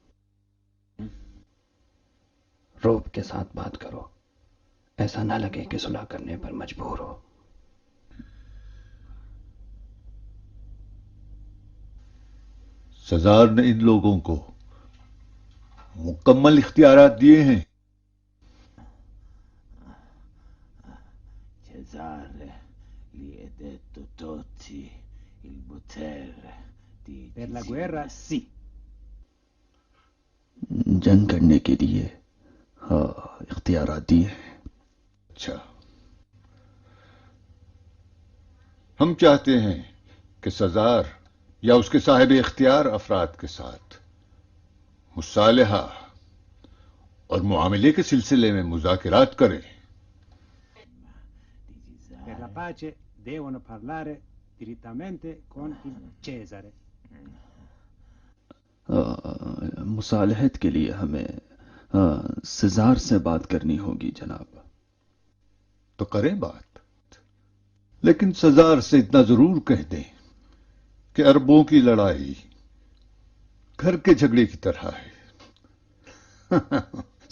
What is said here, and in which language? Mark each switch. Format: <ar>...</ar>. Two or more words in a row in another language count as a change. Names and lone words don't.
<ur>روب کے ساتھ بات کرو، ایسا نہ لگے کہ صلح کرنے پر مجبور ہو. سزار نے ان لوگوں کو مکمل اختیارات دیے ہیں.</ur> <it>Per la guerra sì.</it> <ur>جنگ کرنے کے لیے ہاں اختیارات دیے ہیں. اچھا، ہم چاہتے ہیں کہ سزار یا اس کے صاحب اختیار افراد کے ساتھ مصالحہ اور معاملے کے سلسلے میں مذاکرات کریں.</ur> <it>Per la pace devono parlare direttamente con il Cesare.</it> <ur>مصالحت کے لیے ہمیں سزار سے بات کرنی ہوگی جناب. تو کریں بات، لیکن سزار سے اتنا ضرور کہہ دیں کہ عربوں کی لڑائی گھر کے جھگڑے کی طرح ہے.</ur>